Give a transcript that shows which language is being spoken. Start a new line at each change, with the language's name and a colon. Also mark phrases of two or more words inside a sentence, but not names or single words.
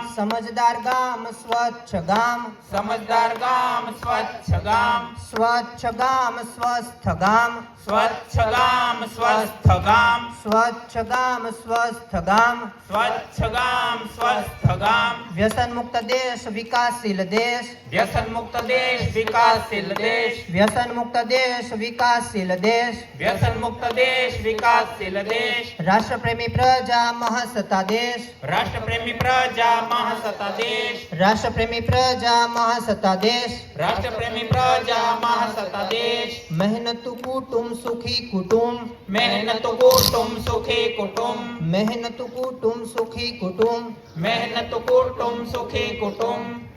Marathi: समझदार गाम स्वच्छ गाम, समझदार गाम स्वच्छ गाम, स्वच्छ गाम स्वस्थ गाम, स्वच्छ गाम स्वस्थ गाम, स्वच्छ गाम स्वस्थ गाम, स्वच्छ गाम स्वस्थ गाम, व्यसन मुक्त देश विकासशील देश, व्यसन मुक्त देश विकासशील देश, व्यसन मुक्त देश विकासशील देश, व्यसन मुक्त देश विकासशील देश, राष्ट्रप्रेमी प्रजा महासत्ता देश, राष्ट्रप्रेमी प्रजा महासत्ता देश, राष्ट्रप्रेमी प्रजा महासत्ता देश, राष्ट्रप्रेमी प्रजा महासत्ता देश, मेहनत कुटुंब सुखी कुटुंब, मेहनत कुटुंब सुखी कुटुंब, मेहनत कुटुंब सुखी कुटुंब. मेहनत कुटुंब सुखी कुटुंब.